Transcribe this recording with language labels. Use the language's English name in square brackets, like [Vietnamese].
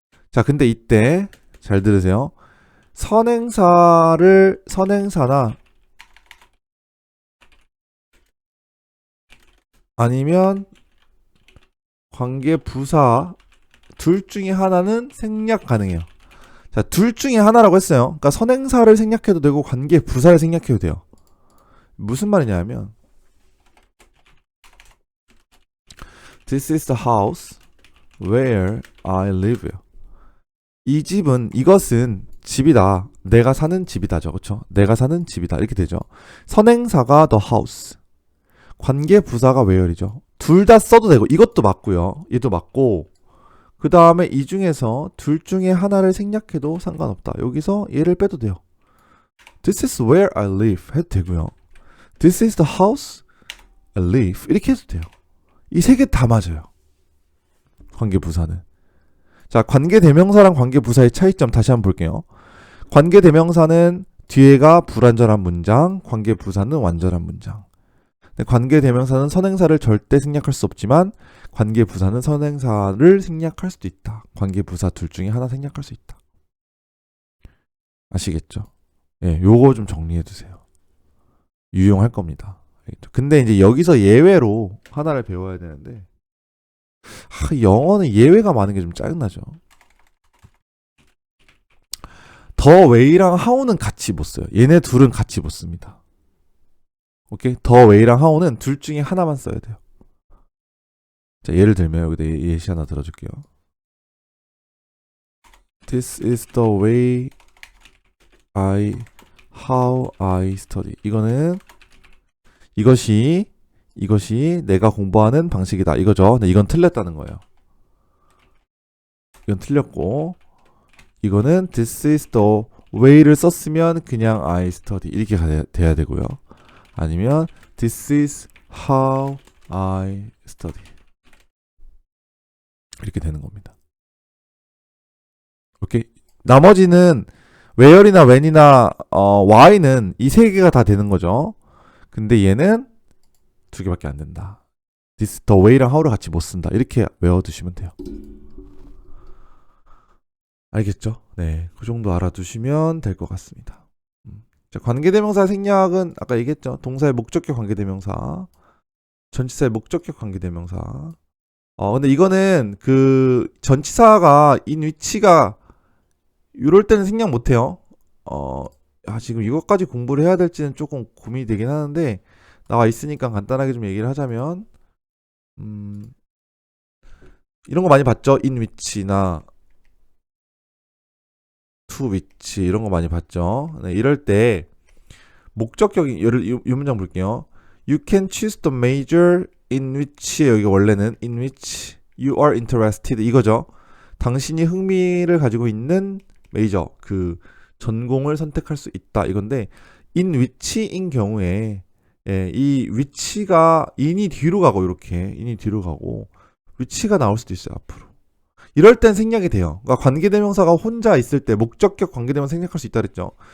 [Korean] 자, 근데 이때 잘 들으세요. 선행사나 아니면 관계 부사 둘 중에 하나는 생략 가능해요. 자, 둘 중에 하나라고 했어요. 그러니까 선행사를 생략해도 되고 관계 부사를 생략해도 돼요. 무슨 말이냐면 [English] This is the house where I live. [Korean] 이것은 집이다. 내가 사는 집이다죠. 그렇죠? 내가 사는 집이다. 이렇게 되죠. 선행사가 the house. 관계 부사가 where이죠. 둘 다 써도 되고 이것도 맞고요. 얘도 맞고 그 다음에 이 중에서 둘 중에 하나를 생략해도 상관없다. 여기서 얘를 빼도 돼요. [English] This is where I live [Korean] 해도 되고요. [English] This is the house I live [Korean] 이렇게 해도 돼요. 이 세 개 다 맞아요. 관계 부사는. 자, 관계 대명사랑 관계 부사의 차이점 다시 한번 볼게요. 관계 대명사는 뒤에가 불완전한 문장, 관계 부사는 완전한 문장. 관계 대명사는 선행사를 절대 생략할 수 없지만 관계 부사는 선행사를 생략할 수도 있다. 관계 부사 둘 중에 하나 생략할 수 있다. 아시겠죠? 예, 요거 좀 정리해 두세요. 유용할 겁니다. 근데 이제 여기서 예외로 하나를 배워야 되는데 영어는 예외가 많은 게 좀 짜증나죠. 더 웨이랑 하우는 같이 못 써요. 얘네 둘은 같이 못 씁니다. 오케이? 더 웨이랑 하우는 둘 중에 하나만 써야 돼요. 자, 예를 들면 여기다 예시 하나 들어줄게요. [English] This is the way how I study. [Korean] 이것이 내가 공부하는 방식이다. 이거죠. 근데 이건 틀렸다는 거예요. 이건 틀렸고, 이거는 [English] this is the way [Korean] 를 썼으면 그냥 [English] I study [Korean] 이렇게 돼야 되고요. 아니면 [English] this is how I study [Korean] 이렇게 되는 겁니다. 오케이. 나머지는 where이나 when이나 why는 이 세 개가 다 되는 거죠. 근데 얘는 두 개밖에 안 된다. this, the way랑 how를 같이 못 쓴다. 이렇게 외워두시면 돼요. 알겠죠? 네, 그 정도 알아두시면 될 것 같습니다. 자, 관계대명사 생략은 아까 얘기했죠. 동사의 목적격 관계대명사, 전치사의 목적격 관계대명사. 근데 이거는 그 전치사가 인 위치가 이럴 때는 생략 못해요. 지금 이것까지 공부를 해야 될지는 조금 고민이 되긴 하는데 나와 있으니까 간단하게 좀 얘기를 하자면 이런 거 많이 봤죠? 인 위치나 to 위치 이런 거 많이 봤죠? 네, 이럴 때 목적격이 이 문장 볼게요. [English] You can choose the major in which [Korean] 여기 원래는 [English] in which you are interested [Korean] 이거죠. 당신이 흥미를 가지고 있는 메이저 그 전공을 선택할 수 있다 이건데 in which인 경우에 이 위치가 in이 뒤로 가고 이렇게 in이 뒤로 가고 위치가 나올 수도 있어요 앞으로. 이럴 땐 생략이 돼요. 그러니까 관계대명사가 혼자 있을 때 목적격 관계대명사 생략할 수 있다 그랬죠.